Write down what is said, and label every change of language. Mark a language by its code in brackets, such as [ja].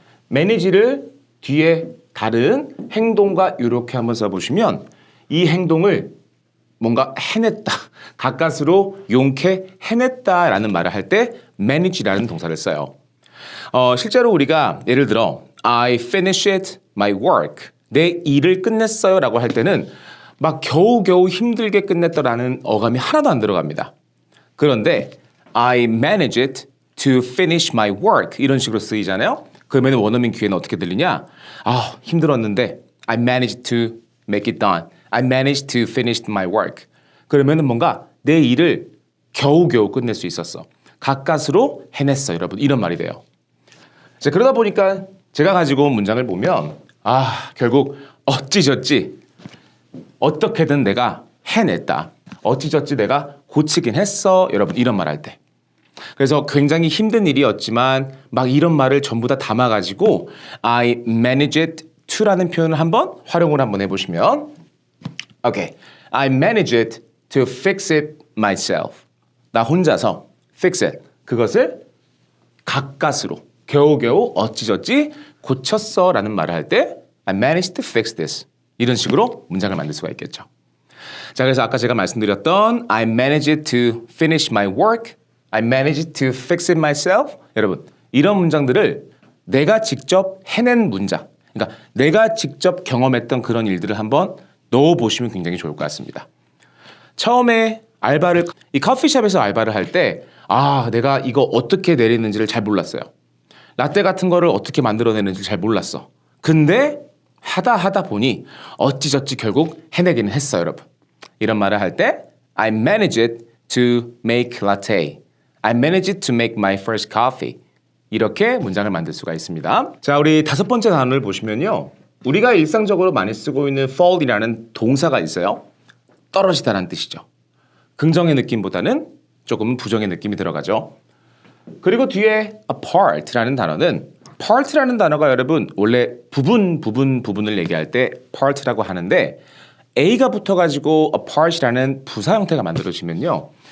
[ko] manage를 뒤에 다른 행동과 이렇게 한번 써보시면 이 행동을 뭔가 해냈다, 가까스로 용케 해냈다라는 말을 할 때 manage라는 동사를 써요. 실제로 우리가 예를 들어 [en] I finished my work, [ko] 내 일을 끝냈어요 라고 할 때는 막 겨우겨우 힘들게 끝냈다라는 어감이 하나도 안 들어갑니다. 그런데 [en] I managed to finish my work [ko] 이런 식으로 쓰이잖아요. 그러면 원어민 귀에는 어떻게 들리냐? 아 힘들었는데 [en] I managed to make it done. I managed to finish my work. [ko] 그러면은 뭔가 내 일을 겨우겨우 끝낼 수 있었어. 가까스로 해냈어. 여러분 이런 말이 돼요. 자, 그러다 보니까 제가 가지고 온 문장을 보면 결국 어찌저찌 어떻게든 내가 해냈다. 어찌저찌 내가 고치긴 했어. 여러분 이런 말 할 때. 그래서 굉장히 힘든 일이었지만 막 이런 말을 전부 다 담아가지고 I managed to라는 표현을 한번 활용을 한번 해보시면 [en] Okay, I managed to fix it myself. [ko] 나 혼자서 fix it, 그것을 가까스로 겨우겨우 어찌저찌 고쳤어 라는 말을 할 때 [en] I managed to fix this. [ko] 이런 식으로 문장을 만들 수가 있겠죠. 자, 그래서 아까 제가 말씀드렸던 [en] I managed to finish my work, I managed to fix it myself. [ko] 여러분, 이런 문장들을 내가 직접 해낸 문장, 그러니까 내가 직접 경험했던 그런 일들을 한번 넣어보시면 굉장히 좋을 것 같습니다. 처음에 알바를, 이 커피숍에서 알바를 할 때 내가 이거 어떻게 내리는지를 잘 몰랐어요. 라떼 같은 거를 어떻게 만들어내는지 잘 몰랐어. 근데 하다 보니 어찌저찌 결국 해내기는 했어요, 여러분. 이런 말을 할 때 [en] I managed to make latte. I managed to make my first coffee. [ko] 이렇게 문장을 만들 수가 있습니다. 자, 우리 다섯 번째 단어를 보시면요. 우리가 일상적으로 많이 쓰고 있는 fall이라는 동사가 있어요. 떨어지다라는 뜻이죠. 긍정의 느낌보다는 조금 부정의 느낌이 들어가죠. 그리고 뒤에 apart라는 단어는 part라는 단어가 여러분 원래 부분을 얘기할 때 part라고 하는데 A가 붙어가지고 apart이라는 부사 형태가 만들어지면요.